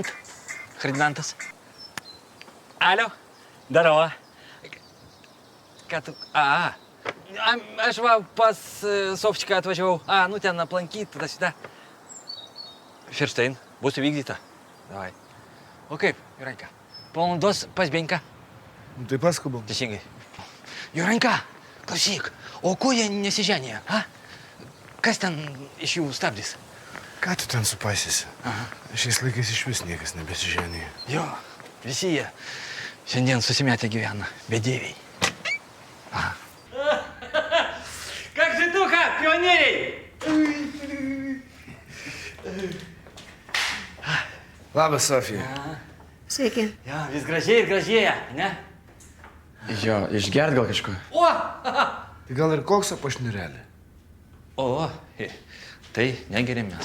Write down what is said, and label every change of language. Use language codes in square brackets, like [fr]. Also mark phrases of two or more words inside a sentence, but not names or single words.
[ru] Хренантас. Алло. Здорово. [lt] Ką tu... Aš va pas Sofčiką atvažiavau. Nu ten aplankyti, tada sida. Firštein, bus įvykdyta. Davai. O kaip, Juranka? Po valandos pas Benka. Tai paskubam. Teisingai. Juranka, klausyk, o ko jie nesiženė, a? Kas ten iš jų stabdys? Ką tu ten supaisysi? Šiais laikais iš vis niekas nebesiženėja. Jo, visi jie šiandien susimetę gyvena, bedieviai. [ru] Как житуха, пионерей! [lt] Labas, Sofija. Sveiki. Jo, vis gražiai ir gražėja, ne? Jo, išgert gal kažko. O! Tai gal ir koks apašnirelį? O, tai negeriam mes.